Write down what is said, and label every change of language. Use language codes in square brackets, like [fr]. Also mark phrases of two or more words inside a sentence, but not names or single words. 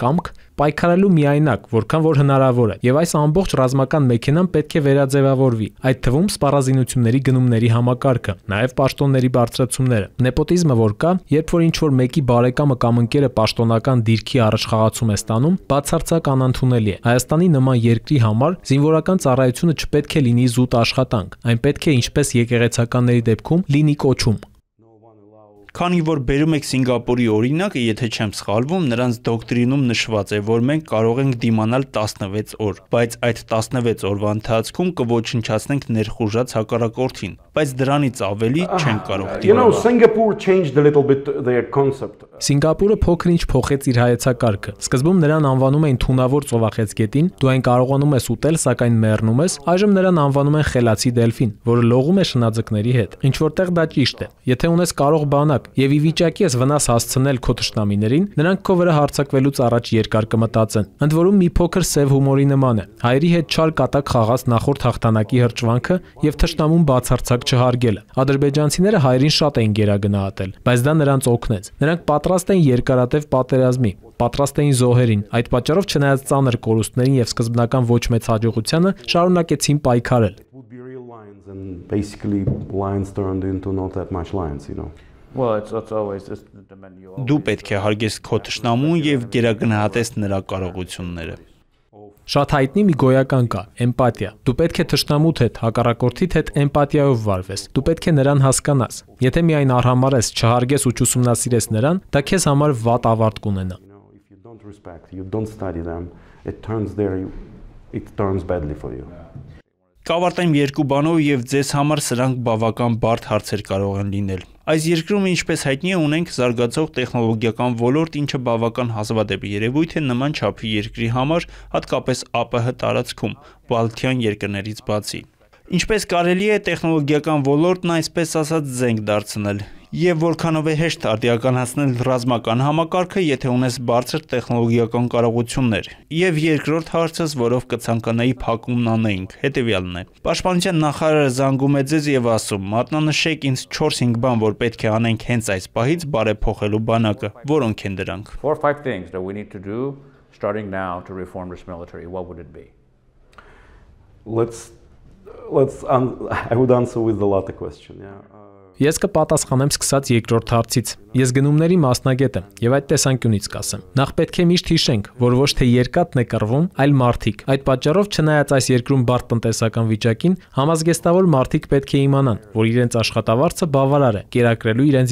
[hy] կամք պայքարելու միայնակ, որքան որ հնարավոր է։ Եվ այս ամբողջ ռազմական մեքենան պետք է վերաձևավորվի, այդ թվում սպառազինությունների գնումների համակարգը, նաեւ պաշտոնների բարձրացումները։ Նեպոտիզմը որ կա, երբ որ ինչ-որ մեկի բարեկամը կամ ընկերը պաշտոնական դիրքի առաջխաղացում է ստանում, բացարձակ անընդունելի է։ Հայաստանի նման երկրի համար զինվորական ծառայությունը չպետք է լինի զուտ աշխատանք, այն պետք է ինչպես եկեղեցականների դեպքում լինի կոչում։ Քանի որ բերում եք Սինգապուրի օրինակը, եթե չեմ սխալվում, նրանց դոկտրինում նշված է, որ մենք կարող ենք դիմանալ 16 օր, բայց այդ 16 օրվա ընթացքում կոչնչացնենք ներխուժած հակառակորդին, բայց դրանից ավելի չենք կարող դիմանալ։ [en] Singapore changed a little bit their concept. [hy] Սինգապուրը փոքր-ինչ փոխեց իր հայեցակարգը։ Սկզբում նրան անվանում էին թունավոր ծովախեցգետին, դու այն կարողանում ես ուտել, սակայն մեռնում ես։ Այժմ նրան անվանում են խելացի դելֆին, որը լողում է շնաձկների հետ։ Ինչ որտեղ դա ճիշտ է։ Եթե ունես կարող բանակ եւ ի վիճակի ես վնաս հասցնել քո թշնամիներին, նրանք քո վրա հարձակվելուց առաջ երկար կմտածեն։ Ընդ որում մի փոքր սև հումորի նման է։ Հայերի հետ չար կատակ խաղաց նախորդ հաղթանակի հրճվանքը եւ թշնամուն բացարձակ չհարգելը։ Ադրբեջանցիները հայերին շատ էին գերագնահատել, բայց դա նրանց օգնեց։ Նրանք պատրաստ էին երկարատև պատերազմի, պատրաստ էին զոհերին։ Այդ պատճառով չնայած ծանր կորուստներին եւ սկզբնական ոչ մեծ հաջողությանը, շարունակեցին պայքարել։ [en] And basically lions turned into not that much lions, Well, it's always the menu. [hy] Դու պետք է հարգես քո թշնամուն եւ գերագնահատես նրա կարողությունները։ Շատ հայտնի մի գոյական կա՝ էմպաթիա։ Դու պետք է թշնամուդ հետ, հակառակորդիդ հետ էմպաթիայով վարվես։ Դու պետք է նրան հասկանաս։ Եթե միայն արհամարես, չհարգես ու չուսումնասիրես նրան, դա քեզ համար վատ ավարտ կունենա։ [en] If you don't respect, you don't study them, it turns badly for you. [hy] Կավարտեմ երկու բանով եւ ձեզ համար սրանք բավական բարդ հարցեր կարող են լինել։ Այս երկրում, ինչպես հայտնի է, ունենք զարգացող տեխնոլոգիական ոլորտ, ինչը բավական հազվադեպ երևույթ է նման չափի երկրի համար, հատկապես ԱՊՀ տարածքում, բալթյան երկրներից բացի։ Ինչպես կարելի է տեխնոլոգիական ոլորտն այսպես ասած զենք դարձնել, եւ որքանով է հեշտ արդիականացնել ռազմական համակարգը, եթե ունես բարձր տեխնոլոգիական կարողություններ։ Եվ երկրորդ հարցս, որով կցանկանայի փակումն անեինք, հետեւյալն է։ Պաշտպանության նախարարը զանգում է ձեզ եւ ասում. «Մատնանշեք ինձ 4-5 բան, որ պետք է անենք հենց այս պահից բարեփոխելու բանակը»։ Որոնք են դրանք։ [en] 4 or 5 things that we need to do starting now to reform this military. What would it be? I would answer with the latter question. [hy] Ես կպատասխանեմ սկսած երկրորդ հարցից։ Ես գնումների մասնագետ եմ եւ այդ տեսանկյունից կասեմ։ Նախ պետք է միշտ հիշենք, որ ոչ թե երկաթն է կռվում, այլ մարդիկ։ Այդ պատճառով չնայած այս երկրում բարդ տնտեսական վիճակին, համազգեստավոր մարդիկ պետք է իմանան, որ իրենց աշխատավարձը բավարար է կերակրելու իրենց